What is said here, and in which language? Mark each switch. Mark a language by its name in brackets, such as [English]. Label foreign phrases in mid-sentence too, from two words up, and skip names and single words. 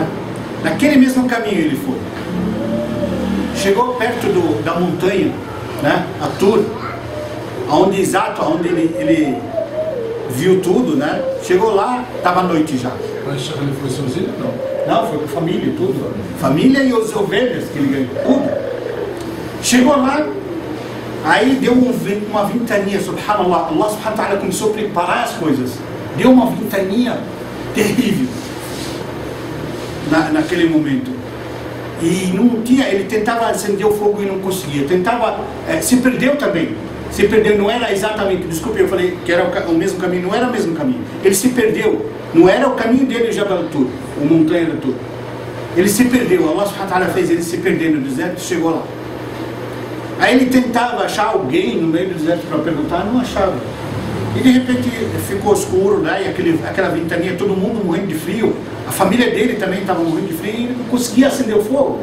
[Portuguese] Naquele mesmo caminho ele foi. Chegou perto da montanha, né, a Tur, onde ele viu tudo, né? Chegou lá, estava noite já. Mas ele foi sozinho? Não. Não, foi com a família, tudo. Família e as ovelhas que ele ganhou, tudo. Chegou lá, aí deu uma ventania, subhanallah. Allah [Arabic] سبحانه وتعالى [Portuguese] começou a preparar as coisas. Deu uma ventania terrível naquele momento. E não tinha, ele tentava acender o fogo e não conseguia. Tentava, se perdeu também. Se perdeu, não era exatamente, desculpe, eu falei que era o mesmo caminho, não era o mesmo caminho. Ele se perdeu, não era o caminho dele, Jabal Tur, o montanha da Tur. Ele se perdeu, Allah [Arabic] سبحانه وتعالى [Portuguese] fez ele se perder no deserto e chegou lá. Aí ele tentava achar alguém no meio do deserto para perguntar, não achava. E de repente ficou escuro, né? E aquela ventania, todo mundo morrendo de frio. A família dele também estava morrendo de frio e ele não conseguia acender o fogo.